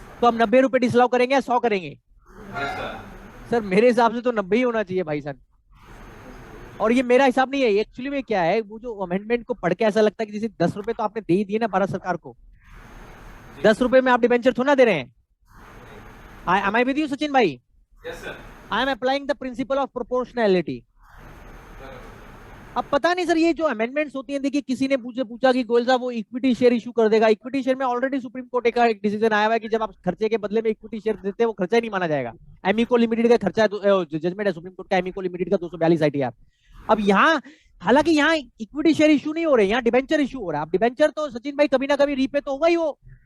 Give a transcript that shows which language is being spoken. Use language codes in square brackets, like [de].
[hi] तो हम 90 रुपए डिसअलाउ करेंगे या 100 करेंगे? [en] Yes sir. [hi] सर मेरे हिसाब से तो 90 ही होना चाहिए भाई साहब। और ये मेरा हिसाब नहीं है, एक्चुअली में क्या है, वो जो अमेंडमेंट को पढ़ के ऐसा लगता है कि जैसे 10 रुपए तो आपने दे ही दिए ना भारत सरकार को, 10 रुपए में आप डिबेंचर थोड़ा दे रहे हैं। [en] am I with you Sachin भाई? Yes sir. I am applying the principle of proportionality। [hi] अब पता नहीं सर, ये जो अमेंडमेंट्स होती हैं, देखिए किसी ने पूछा कि गोयल साहब वो इक्विटी शेयर इशू कर देगा। इक्विटी शेयर में ऑलरेडी सुप्रीम कोर्ट का एक डिसीजन आया हुआ है कि जब आप खर्चे के बदले में इक्विटी शेयर देते हैं वो खर्चा ही नहीं माना जाएगा। एमिको लिमिटेड का खर्चा, जजमेंट है सुप्रीम कोर्ट का, एमिको लिमिटेड का 242 ITR। अब यहाँ हालांकि यहाँ इक्विटी शेयर इशू नहीं हो रहे, यहाँ डिबेंचर इशू हो रहा है। अब डिबेंचर तो सचिन भाई कभी ना कभी रीपे तो होगा ही वो।